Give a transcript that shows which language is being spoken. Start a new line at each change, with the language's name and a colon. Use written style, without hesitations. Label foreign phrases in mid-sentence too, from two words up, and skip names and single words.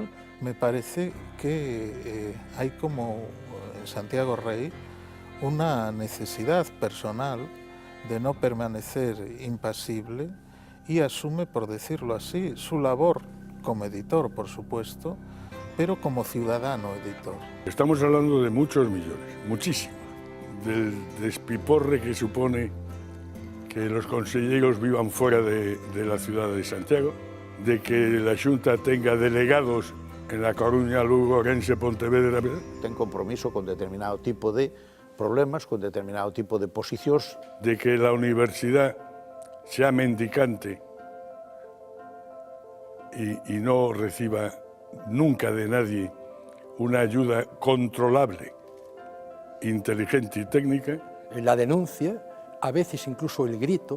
Spanish: Me parece que hay como en Santiago Rey una necesidad personal de no permanecer impasible y asume, por decirlo así, su labor como editor, por supuesto, pero como ciudadano editor. Estamos hablando de muchos millones, muchísimos, del despiporre que supone que los consejeros vivan fuera de la ciudad de Santiago, de que la Xunta tenga delegados en La Coruña, Lugo, Orense, Pontevedra.
Galician: Ten compromiso con determinado tipo de problemas, con determinado tipo de posicións.
Spanish: De que la universidad sea mendicante y no reciba nunca de nadie una ayuda controlable, inteligente y técnica. La denuncia, a veces incluso el grito.